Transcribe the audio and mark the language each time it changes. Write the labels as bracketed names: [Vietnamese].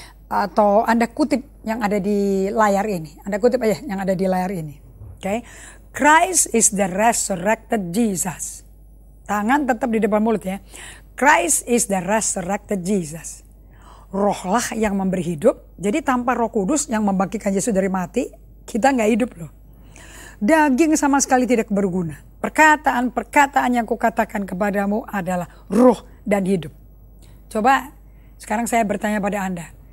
[Indonesian] Atau Anda kutip yang ada di layar ini. Anda kutip aja yang ada di layar ini. Okay. [English] Christ is the resurrected Jesus. [Indonesian] Tangan tetap di depan mulut ya. [English] Christ is the resurrected Jesus. [Indonesian] Rohlah yang memberi hidup. Jadi tanpa Roh Kudus yang membangkitkan Yesus dari mati, kita nggak hidup loh. Daging sama sekali tidak berguna. Perkataan-perkataan yang kukatakan kepadamu adalah roh dan hidup. Coba sekarang saya bertanya pada Anda.